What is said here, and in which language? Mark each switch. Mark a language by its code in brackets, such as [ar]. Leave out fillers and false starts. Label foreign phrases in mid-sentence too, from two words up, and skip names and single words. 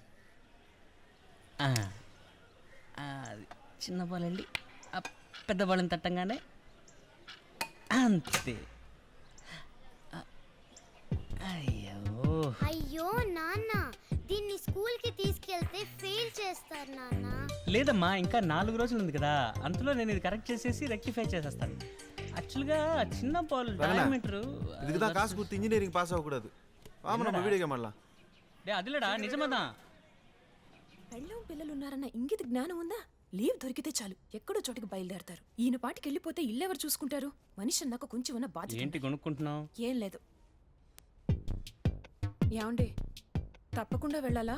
[te] అది చిన్న బాల్ వెళ్ళి ఆ పెద్ద బాల్ని తట్టంగానే అంతే. అయ్యో నాన్న, దీన్ని స్కూల్ కి తీసుకెళ్తే ఫెయిల్ చేస్తారు నాన్న. లేదమ్మా, ఇంకా 4 రోజులు ఉంది కదా, అంతలో నేను ఇది కరెక్ట్ చేసేసి రెక్టిఫై చేసేస్తాను. యాక్చువల్గా చిన్న బాల్ డయామీటర్ [ta] இதுக்கு தான் காசு கொடுத்து இன்ஜினியரிங் பாஸ் ஆகக்கூடாது. வாமா நம்ம வீடியோ கேம் ஆடலாம். [te] అదిలేడా నిజమదా? పెళ్ళం పిల్లలు ఉన్నారన్న ఇంగిత జ్ఞానం ఉందా? లీవ్ దొరికితే చాలు ఎక్కడో చోటికి బయలుదేరతారు. ఈయన పాటికి వెళ్ళిపోతే ఇల్లెవరు చూసుకుంటారు? మనిషి అన్నాక కొంచెం ఉన్న బాధ్యత. ఏంటి కొనుక్కుంటున్నావు? ఏం లేదు. ఏమండి, తప్పకుండా వెళ్ళాలా?